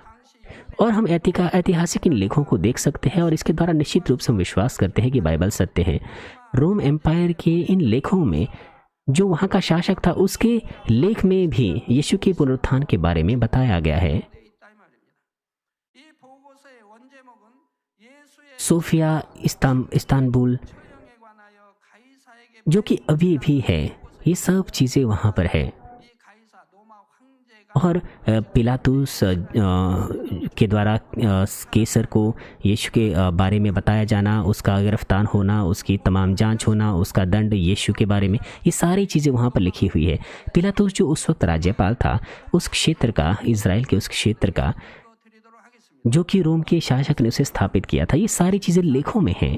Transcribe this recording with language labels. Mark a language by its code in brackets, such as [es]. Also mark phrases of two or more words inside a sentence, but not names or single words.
[hi] और हम ऐतिहासिक इन लेखों को देख सकते हैं और इसके द्वारा निश्चित रूप से हम विश्वास करते हैं कि बाइबल सत्य है। रोम एम्पायर के इन लेखों में जो वहाँ का शासक था उसके लेख में भी यीशु के पुनरुत्थान के बारे में बताया गया है। [ko] 돼 있다 이 말입니다. 이 보고서의 원제목은 예수의 [hi] सोफिया इस्तांबुल [ko] 처형에 관하여 가이사에게 [hi] जो कि अभी भी है, ये सब चीज़ें वहाँ पर है। [ko] 이 가이사 로마 황제가 [hi] और पिलातुस के द्वारा कैसर को यीशु के बारे में बताया जाना, उसका गिरफ्तार होना, उसकी तमाम जांच होना, उसका दंड यीशु के बारे में, ये सारी चीज़ें वहाँ पर लिखी हुई है। पिलातुस जो उस वक्त राज्यपाल था उस क्षेत्र का, इज़राइल के उस क्षेत्र का, जो कि रोम के शासक ने उसे स्थापित किया था, ये सारी चीज़ें लेखों में हैं।